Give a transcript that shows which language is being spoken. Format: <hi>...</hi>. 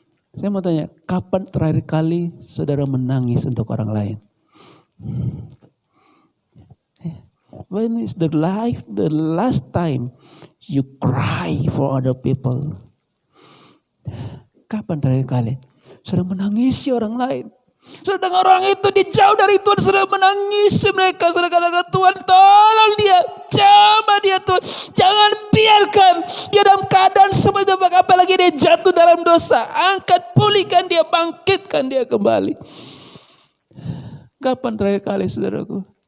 <id>Saya mau tanya, kapan terakhir kali saudara menangis untuk orang lain?</id> <en>When is the last time you cry for other people?</en> <id>Kapan terakhir kali saudara menangisi orang lain? Saudara dengar orang itu dijauh dari Tuhan, saudara menangisi mereka. Saudara katakan, Tuhan tolong dia, jamah dia Tuhan. Jangan biarkan dia dalam keadaan seperti itu, apalagi dia jatuh dalam dosa. Angkat, pulihkan dia, bangkitkan dia kembali. Kapan terakhir kali, saudaraku?</id>